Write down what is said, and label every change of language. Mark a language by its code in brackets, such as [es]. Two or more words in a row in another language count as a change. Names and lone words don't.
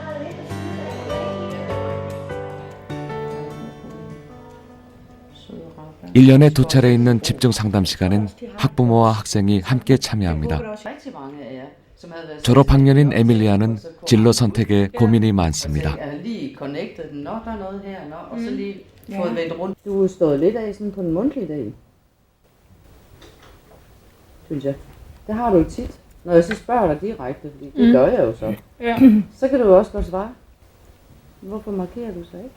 [ko] 1년에 2차례 있는 집중 상담 시간엔 학부모와 학생이 함께 참여합니다. 졸업학년인 에밀리아는 진로 선택에 고민이 많습니다. [da] Du stod lidt af sådan på en mundtlig dag, synes jeg. Det har du jo tit, når jeg så spørger dig direkte, fordi det gør jeg jo så. Ja. Så kan du jo også godt svare. Hvorfor markerer du så ikke?